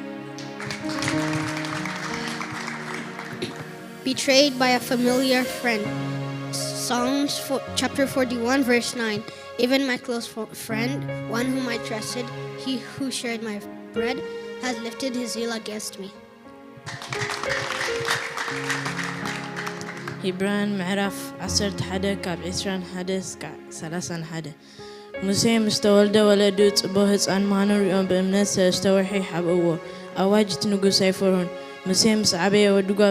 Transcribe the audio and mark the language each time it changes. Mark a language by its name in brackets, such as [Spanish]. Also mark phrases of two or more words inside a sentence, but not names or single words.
[English] Betrayed by a familiar friend. Psalms chapter 41 verse 9. Even my close friend, one whom I trusted, he who shared my bread, has lifted his heel against me. [Tigrinya] ሂብራን ምዕራፍ 11 ካብ 21 እስካዕ 31 ሙሴ ምስ ተወልደ ወለዱ ጽቡቕ ህፃን ምዃኑ ሪኦም ብእምነት ሰለስተ ወርሒ ሓብእዎ። ኣዋጅ እቲ ንጉሥ ኣይፈርሁን። ሙሴ ምስ ዓበየ ወዲ ጓል